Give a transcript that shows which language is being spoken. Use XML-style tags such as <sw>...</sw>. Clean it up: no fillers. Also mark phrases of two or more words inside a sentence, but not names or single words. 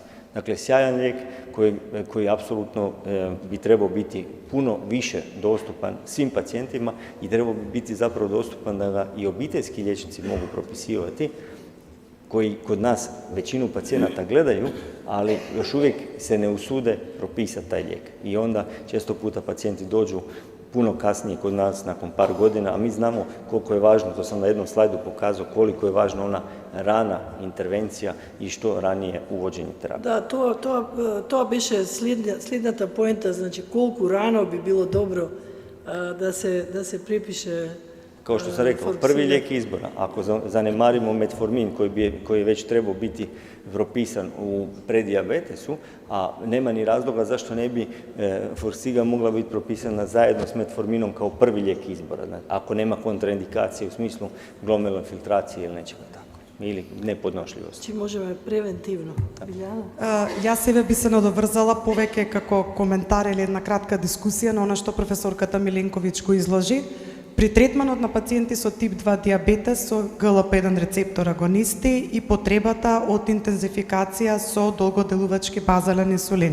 <hr>Dakle, sjajan lijek koji apsolutno bi trebao biti puno više dostupan svim pacijentima i trebao bi biti zapravo dostupan da ga i obiteljski liječnici mogu propisivati, koji kod nas većinu pacijenata gledaju, ali još uvijek se ne usude propisati taj lijek. I onda često puta pacijenti dođu puno kasnije kod nas nakon par godina, a mi znamo koliko je važno, to sam na jednom slajdu pokazao, koliko je važna ona rana intervencija i što ranije uvođenje terapije.</hr> <mk>Да, тоа беше следната поента, значи колку рано би било добро да се припише.</mk> <hr>Kao što sam rekao, prvi lijek izbora, ako zanemarimo metformin koji je već trebao biti propisan u predijabetesu, a nema ni razloga zašto ne bi forksiga mogla biti propisana zajedno s metforminom kao prvi lijek izbora, ako nema kontraindikacije u smislu glomerularne filtracije ili nečega tako, ili nepodnošljivosti.</hr> <mk>Či можеме превентивно. Јас себе би се надоврзала повеќе како коментар или една кратка дискусија на она што професорката Миленковиќ го изложи. При третманот на пациенти со тип 2 диабетес со ГЛП-1 рецептор агонисти и потребата од интензификација со долгоделувачки базален инсулин.</mk>